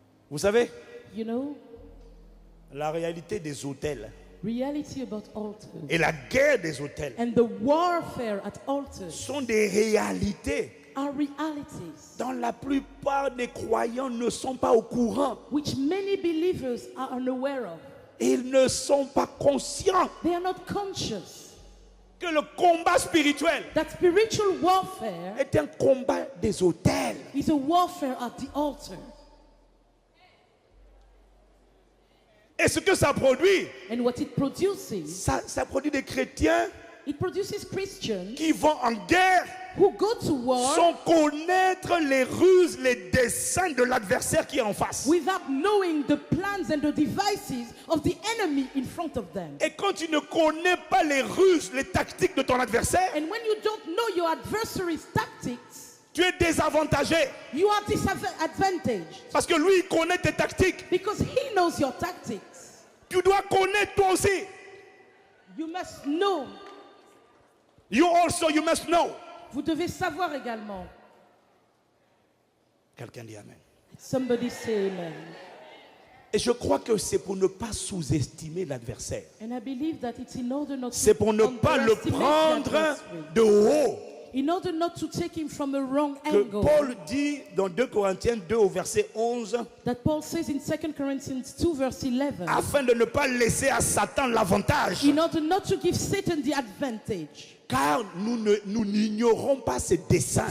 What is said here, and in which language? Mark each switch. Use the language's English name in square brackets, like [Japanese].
[French] Vous savez, [English] You know, [French] la réalité des autels [English] reality about altars [French] et la guerre des autels [English] and the warfare at altars [French] sont des réalités [English] are realities [French] dont la plupart des croyants ne sont pas au courant. [English] which many believers are unaware of. [French] Ils ne sont pas conscients. [English] They are not conscious. [French] que le combat spirituel [English] that spiritual warfare [French] est un combat des autels. [English] is a warfare at the altar. [French] Et ce que ça produit, [English] And what it produces, [French] ça produit des chrétiens [English] it produces Christians [French] qui vont en guerre [English] who go to war [French] sans connaître les ruses, les desseins de l'adversaire qui est en face. [English] without knowing the plans and the devices of the enemy in front of them. [French] Et quand tu ne connais pas les ruses, les tactiques de ton adversaire, [English] And when you don't know your adversary's tactics, [French] tu es désavantagé. [English] you are disadvantaged [French] Parce que lui, il connaît tes tactiques. [English] because he knows your tactics. [French] Tu dois connaître toi aussi. [English] You must know. You must know. [French] Vous devez savoir également. Quelqu'un dit Amen. [English] Somebody say amen. [French] Et je crois que c'est pour ne pas sous-estimer l'adversaire. [English] And I believe that it's in order not [French] C'est [English] to [French] pour ne pas le [English] underestimate the [French] prendre [English] adversary. [French] de haut. [English] In order not to take him from a wrong [French] Que [English] angle. [French] Paul dit dans 2 Corinthiens 2 au verset 11, [English] That Paul says in 2 Corinthians 2 verse 11. [French] afin de ne pas laisser à Satan l'avantage. [English] In order not to give Satan the advantage. [French] Car nous n'ignorons pas ses desseins.